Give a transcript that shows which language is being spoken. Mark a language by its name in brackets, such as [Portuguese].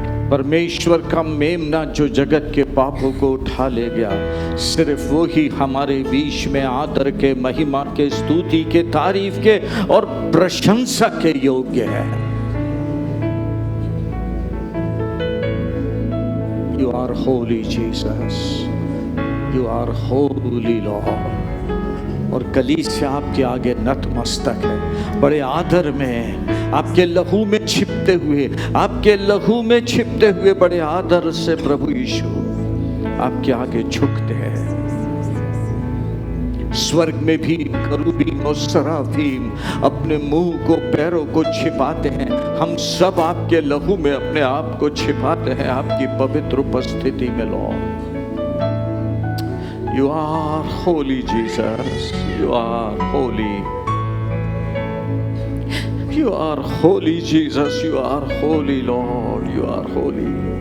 [Hindi] परमेश्वर का मेमना जो जगत के पापों को उठा ले गया, सिर्फ वो ही हमारे बीच में आदर के, महिमा के, स्तुति के, तारीफ के और प्रशंसा के योग्य है। [English] You are holy Jesus, you are holy Lord। [Hindi] और कलीसिया आपके आगे नतमस्तक है, बड़े आदर में, आपके लहू में छिपते हुए, आपके लहू में छिपते हुए बड़े आदर से प्रभु यीशु आपके आगे झुकते हैं। स्वर्ग में भी करूबीन और सराफीम अपने मुंह को, पैरों को छिपाते हैं। हम सब आपके लहू में अपने आप को छिपाते हैं आपकी पवित्र उपस्थिति में। [English] Lord, You are holy Jesus, you are holy, you are holy Jesus, you are holy Lord, you are holy।